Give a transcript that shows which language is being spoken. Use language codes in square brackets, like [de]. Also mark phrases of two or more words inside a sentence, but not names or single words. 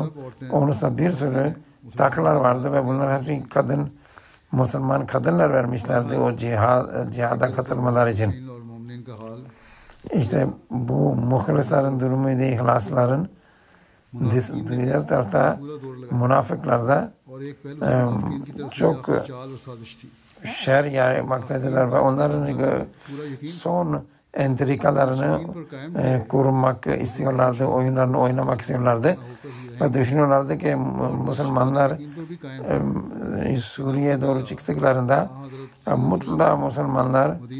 [tr] Onun da bir sürü takılar vardı ve bunlar hepsi Müslüman kadınlar vermişlerdi o cihada katılmalar için. İşte bu muhlislerin durumuydu, ihlasların. Diğer tarafta münafıklar da [ur] اور ایک پہلو ان کی طرف سے [tr] çok [ur] چال اور سازش تھی [tr] şer yaymaktadırlar ve onların son entrikalarını kurmak istiyorlardı, oyunlarını oynamak istiyorlardı ve düşünüyorlardı ki Müslümanlar Suriye'ye doğru çıktıklarında mutlaka Müslümanlar